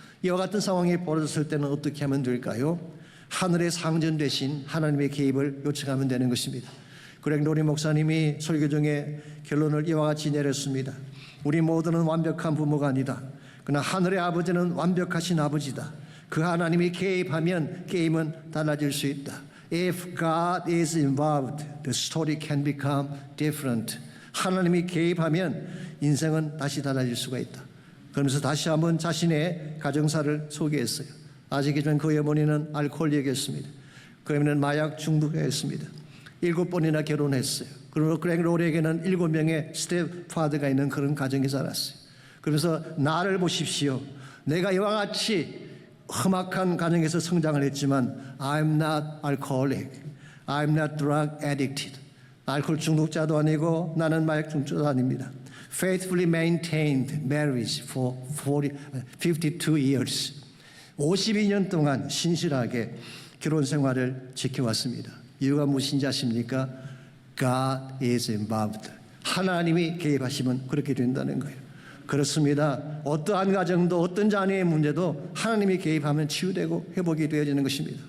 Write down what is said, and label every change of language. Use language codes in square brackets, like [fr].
[ko] 이와 같은 상황이 벌어졌을 때는 어떻게 하면 될까요? 하늘의 상전 대신 하나님의 개입을 요청하면 되는 것입니다. 그렉 로리 목사님이 설교 중에 결론을 이와 같이 내렸습니다. 우리 모두는 완벽한 부모가 아니다. 그러나 하늘의 아버지는 완벽하신 아버지다. 그 하나님이 개입하면 게임은 달라질 수 있다. [en] If God is involved, the story can become different. [ko] 하나님이 개입하면 인생은 다시 달라질 수가 있다. 그러면서 다시 한번 자신의 가정사를 소개했어요. 아시기 전 그의 어머니는 알코올이었습니다. 그러면 마약 중독자였습니다. 7번이나 결혼했어요. 그리고 그렉 로리에게는 7명의 스텝파더가 있는 그런 가정에 살았어요. 그래서 나를 보십시오. 내가 이와 같이 험악한 가정에서 성장을 했지만 [en] I'm not alcoholic. I'm not drug addicted. [ko] 알코올 중독자도 아니고 나는 마약 중독자도 아닙니다. [en] Faithfully maintained marriage for 52 years. [ko] 52년 동안 신실하게 결혼 생활을 지켜왔습니다. 이유가 무엇인지 아십니까? [en] God is involved. [ko] 하나님이 개입하시면 그렇게 된다는 거예요. 그렇습니다. 어떠한 가정도 어떤 자녀의 문제도 하나님이 개입하면 치유되고 회복이 되어지는 것입니다.